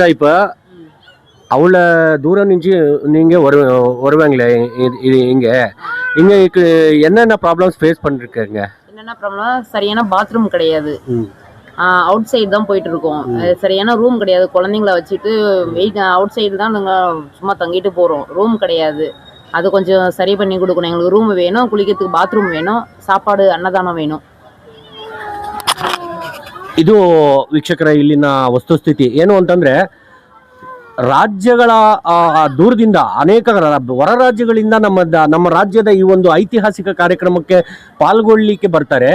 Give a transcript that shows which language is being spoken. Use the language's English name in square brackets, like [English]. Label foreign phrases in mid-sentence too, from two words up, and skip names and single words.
[Tamil] இப்போ அவ்வளோ தூரம் நின்று நீங்கள் வருவாங்களே இங்கே என்னென்ன [English] problems face [Tamil] பண்ணிருக்கீங்க? என்னென்ன ப்ராப்ளம்? சரியான பாத்ரூம் கிடையாது, [English] outside [Tamil] தான் போயிட்டு இருக்கோம். சரியான ரூம் கிடையாது. குழந்தைங்கள வச்சுட்டு [English] outside [Tamil] தான் நாங்கள் சும்மா தங்கிட்டு போகிறோம். ரூம் கிடையாது. அது கொஞ்சம் சரி பண்ணி கொடுக்கணும். எங்களுக்கு ரூம் வேணும், குளிக்கிறதுக்கு பாத்ரூம் வேணும், சாப்பாடு அன்னதானம் வேணும். [Kannada] ಇದು ವೀಕ್ಷಕರ ಇಲ್ಲಿನ ವಸ್ತುಸ್ಥಿತಿ ಏನು ಅಂತಂದ್ರೆ, ರಾಜ್ಯಗಳ ದೂರದಿಂದ ಅನೇಕ ಹೊರ ರಾಜ್ಯಗಳಿಂದ ನಮ್ಮ ರಾಜ್ಯದ ಈ ಒಂದು ಐತಿಹಾಸಿಕ ಕಾರ್ಯಕ್ರಮಕ್ಕೆ ಪಾಲ್ಗೊಳ್ಳಿಕ್ಕೆ ಬರ್ತಾರೆ.